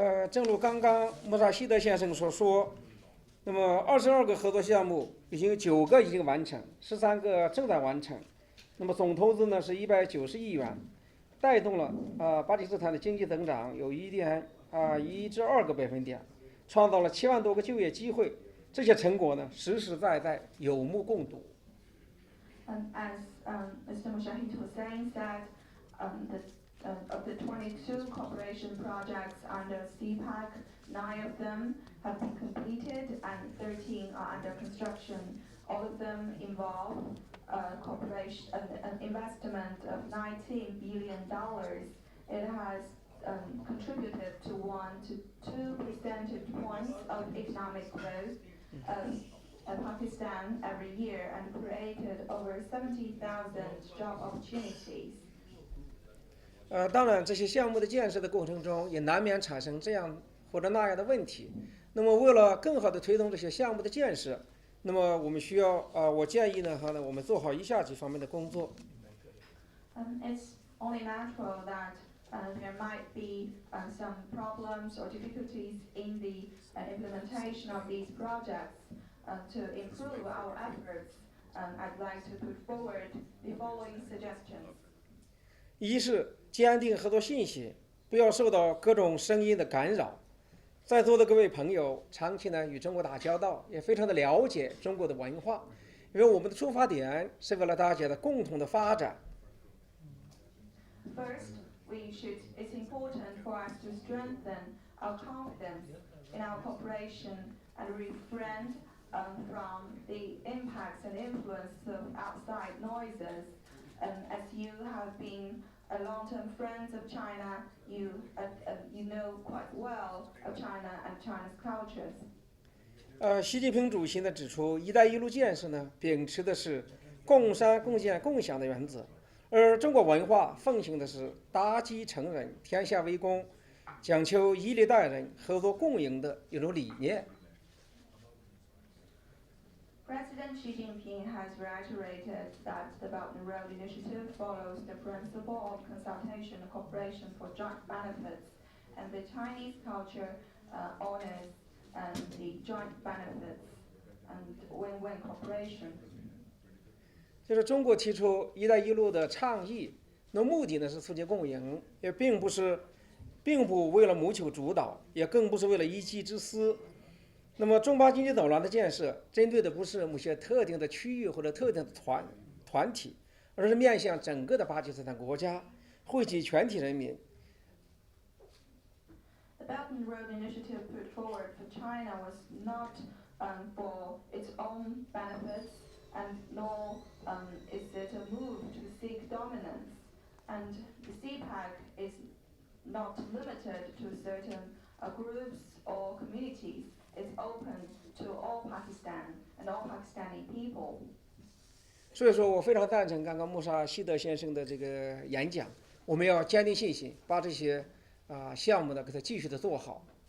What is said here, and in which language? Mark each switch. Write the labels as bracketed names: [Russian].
[Chinese] 正如刚刚穆萨希德先生所说，那么22个合作项目已经有9个已经完成，13个正在完成。那么总投资呢是190亿元，带动了巴基斯坦的经济增长有1至2个百分点，创造了7万多个就业机会。这些成果呢实实在在有目共睹。 [English] As Mr. Mushahid Hussain said, of the 22 cooperation projects under CPEC, 9 of them have been completed and 13 are under construction. All of them involve cooperation, an investment of $19 billion. It has contributed to 1 to 2 percentage points of economic growth in Pakistan every year and created over 70,000 job opportunities. [Chinese] 当然，这些项目的建设的过程中，也难免产生这样或者那样的问题。那么，为了更好地推动这些项目的建设，那么我们需要我建议呢，我们做好以下几方面的工作。 [English] It's only natural that there might be some problems or difficulties in the implementation of these projects. To improve our efforts, I'd like to put forward the following suggestions. [Chinese] 一是坚定合作信心，不要受到各种声音的干扰。在座的各位朋友，长期呢与中国打交道，也非常的了解中国的文化，因为我们的出发点是为了大家的共同的发展。 [English] First, it's important for us to strengthen our confidence in our cooperation and refrain from the impacts and influence of outside noises. As you have been a long-term friends of China, you know quite well of China and China's cultures. [Chinese] 习近平主席呢指出，“一带一路”建设呢秉持的是共善共建共享的原则，而中国文化奉行的是大吉成人、天下为公，讲求以礼待人、合作共赢的一种理念。 [English] President Xi Jinping has reiterated that the Belt and Road Initiative follows the principle of consultation and cooperation for joint benefits, and the Chinese culture honors the joint benefits and win-win cooperation. [Chinese] 就是中国提出“一带一路”的倡议，那目的呢是促进共赢，也并不为了谋求主导，也更不是为了一己之私。那么，中巴经济走廊的建设，针对的不是某些特定的区域或者特定的团体，而是面向整个的巴基斯坦国家，惠及全体人民。 [English] The Belt and Road Initiative put forward for China was not for its own benefits, and nor is it a move to seek dominance. And the CPEC is not limited to certain groups or communities. It's open to all Pakistan and all Pakistani people. [Chinese] 所以说我非常赞成刚刚穆萨希德先生的这个演讲，我们要坚定信心，把这些项目呢给它继续的做好。